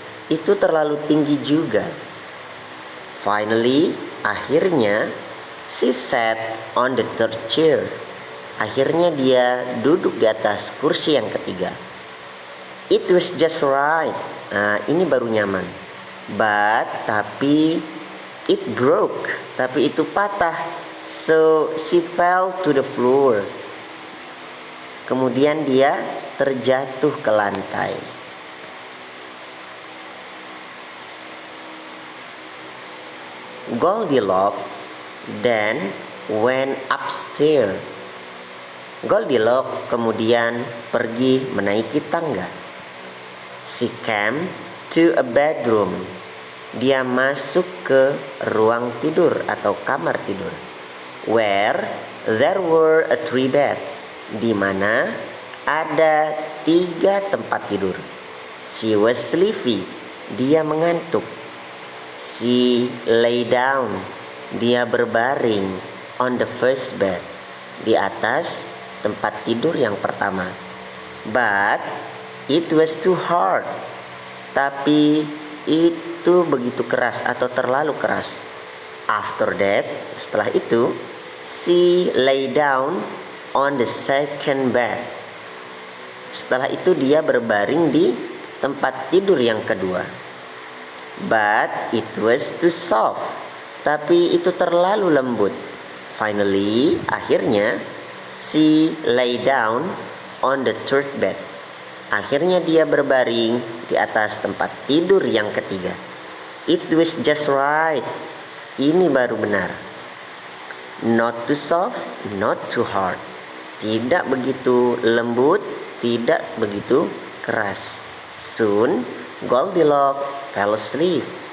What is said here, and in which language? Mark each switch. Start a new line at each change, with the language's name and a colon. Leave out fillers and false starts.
Indonesian: Itu terlalu tinggi juga.
English: Finally,
Indonesian: akhirnya,
English: she sat on the third chair.
Indonesian: Akhirnya dia duduk di atas kursi yang ketiga.
English: It was just right.
Indonesian: Nah, ini baru nyaman.
English: But,
Indonesian: tapi
English: it broke.
Indonesian: Tapi itu patah.
English: So, she fell to the floor.
Indonesian: Kemudian dia terjatuh ke lantai.
English: Goldilocks then went upstairs.
Indonesian: Goldilocks kemudian pergi menaiki tangga.
English: She came to a bedroom.
Indonesian: Dia masuk ke ruang tidur atau kamar tidur.
English: Where there were 3 beds.
Indonesian: Di mana ada 3 tempat tidur.
English: She was sleepy.
Indonesian: Dia mengantuk.
English: She lay down.
Indonesian: Dia berbaring
English: on the first bed.
Indonesian: Di atas tempat tidur yang pertama.
English: But it was too hard.
Indonesian: Tapi itu begitu keras atau terlalu keras.
English: After that,
Indonesian: setelah itu,
English: she lay down on the second bed.
Indonesian: Setelah itu dia berbaring di tempat tidur yang kedua.
English: But it was too soft.
Indonesian: Tapi itu terlalu lembut.
English: Finally,
Indonesian: akhirnya,
English: she lay down on the third bed.
Indonesian: Akhirnya dia berbaring di atas tempat tidur yang ketiga.
English: It was just right.
Indonesian: Ini baru benar.
English: Not too soft, not too hard.
Indonesian: Tidak begitu lembut, tidak begitu keras.
English: Soon, Goldilocks fell asleep.